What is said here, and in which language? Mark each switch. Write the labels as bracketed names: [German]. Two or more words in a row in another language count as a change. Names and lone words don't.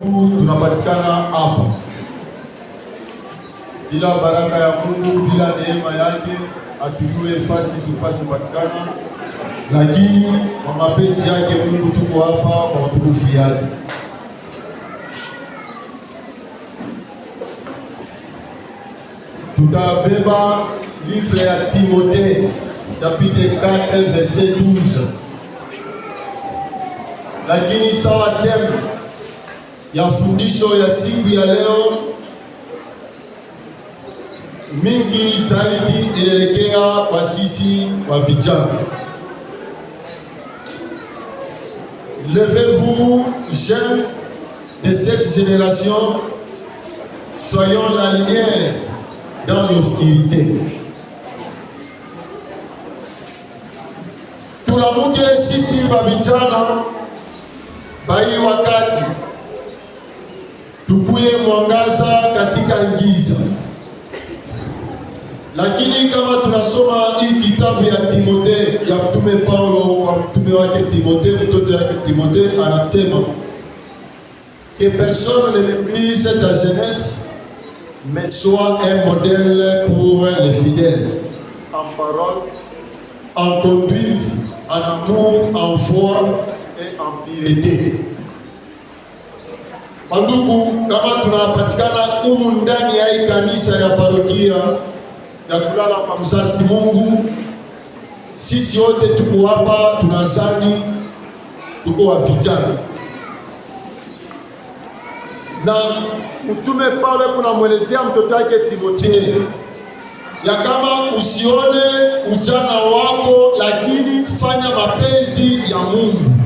[Swahili] Tunapatikana hapa bila baraka ya Mungu, bila neema yake, hatujue fasi tupashe patikana, lakini kwa mapenzi yake Mungu tuko hapa kwa utukufu yake. Tutabeba livre ya Timothée chapitre 4 verset 12, lakini sawa temu ya fundisho ya siku ya leo mingi zaidi inaelekea kwa sisi wa vijana. [French] Levez-vous, jeunes de cette génération, soyons la lumière dans l'obscurité. [Swahili] Tulamuke sisi wa vijana bai wakati tukuye mwangaza katika giza. Lakini kama tunasoma hii kitabu ya Timothée ya mtume Paulo kwa mtume wake Timothée, mtoto wake Timothée, anasema [French] que personne ne méprise ta jeunesse, mais sois un modèle pour les fidèles, en parole, en conduite, en amour, en foi et en piété. [Swahili] Bandugu, kama tunapatikana humu ndani ya hii kanisa ya parokia ya kulala kwa mzazi Mungu, sisi wote tuko hapa, tunazani tuko wa vijana. Na mtume Paulo kunamwelezea mtoto wake Timothée ya kama usione ujana wako, lakini fanya mapenzi ya Mungu.